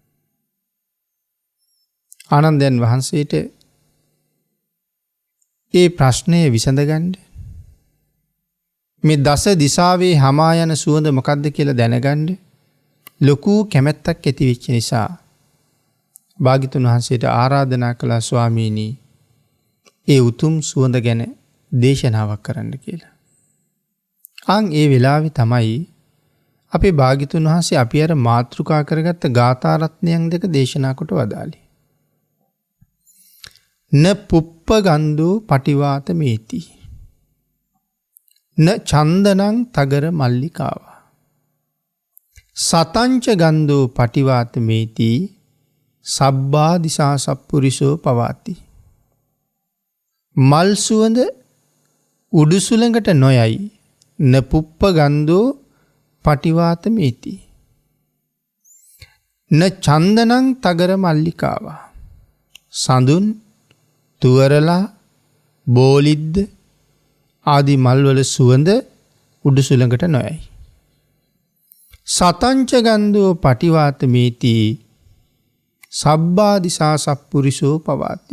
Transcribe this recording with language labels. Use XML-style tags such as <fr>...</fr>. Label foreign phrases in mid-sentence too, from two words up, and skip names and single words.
<si>ආනන්දයන් වහන්සේට ඒ ප්‍රශ්නය විසඳගන්න මේ දස දිසාවේ හමා යන සුවඳ මොකක්ද කියලා දැනගන්න ලොකු කැමැත්තක් ඇති වෙච්ච නිසා භාග්‍යතුන් වහන්සේට ආරාධනා කළා ස්වාමීනි ඒ උතුම් සුවඳ ගැන දේශනාවක් කරන්න කියලා. ආන් ඒ වෙලාවේ තමයි අපේ භාග්‍යතුන් වහන්සේ අපි අර මාතෘකා කරගත්ත ගාථා රත්නයන් දෙක දේශනා කොට වදාළේ.</si> <pi>න පුප්ප ගන්ධෝ පටිවාත මේති න චන්දනං තගර මල්ලිකාවා සතංච ගන්ධෝ පටිවාත මේති සබ්බා දිසා සප්පුරිසෝ පවාති.</pi> <si>මල් සුවඳ උඩු සුළඟට නොයයි</si> <pi>න පුප්ප ගන්ධෝ පටිවාත මේති න චන්දනං තගර මල්ලිකාවා</pi> <si>සඳුන් තුවරලා බෝලිද්ද ආදී මල්වල සුවඳ උඩු සුළඟට නොයයි.</si> <pi>සතංච ගන්ධෝ පටිවාත මේති සබ්බා දිසා සත්පුරුෂෝ පවාති.</pi>